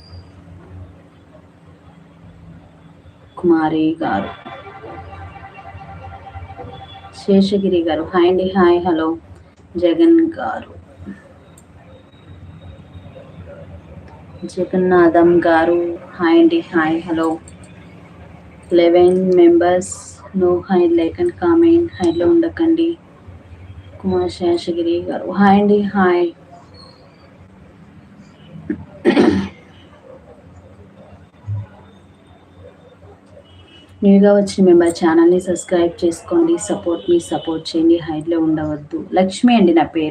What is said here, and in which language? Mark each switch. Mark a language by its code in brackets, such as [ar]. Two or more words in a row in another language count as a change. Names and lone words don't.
[te] కుమారి గారు. శేషగిరి గారు హాయ్ అండి. హాయ్. హలో. జగన్ గారు. జగన్నాథం గారు హాయ్ అండి. హాయ్. హలో. [en] 11 members, no hide, like and comment. [te] హైలో ఉండకండి. కుమార్ శేషగిరి గారు హాయ్ అండి. హాయ్. న్యూగా వచ్చిన మెంబర్ ఛానల్ని సబ్స్క్రైబ్ చేసుకోండి. సపోర్ట్ చేయండి. హైట్లో ఉండవద్దు. లక్ష్మి అండి నా పేరు.